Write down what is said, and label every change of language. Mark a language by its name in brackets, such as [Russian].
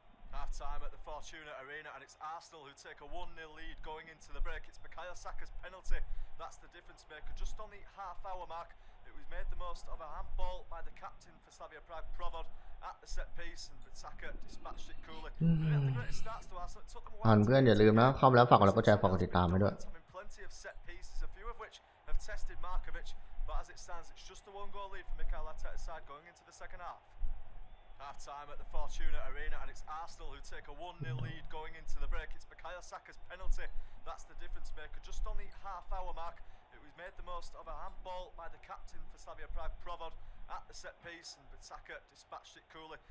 [English] Half-time at the Fortuna Arena, and it's Arsenal who take a 1-0 lead going into the break. It's Bukayo Saka's penalty. That's the difference maker. Just on the half-hour mark, it was made the most of a handball by the captain for Slavia Prague, Provod, at the set piece, and Bitaka dispatched it coolly. They didn't have the greatest starts to Arsenal. It took them a while [Thai] เพื่อนอย่าลืมนะเข้ามาแล้วฝากกดไลค์กดแชร์ฝากกดติดตามไว้ด้วย [English] having plenty of set pieces, a few of which have tested Markovic. But as it stands, it's just a one-goal lead for Mikel Arteta's side going into the second half. Half-time at the Fortuna Arena, and it's Arsenal who take a 1-0 lead going into the break. It's Bukayo Saka's penalty. That's the difference maker. Just on the half-hour mark, it was made the most of a handball by the captain for Slavia Prague, Provod, at the set piece, and Bitaka dispatched it coolly.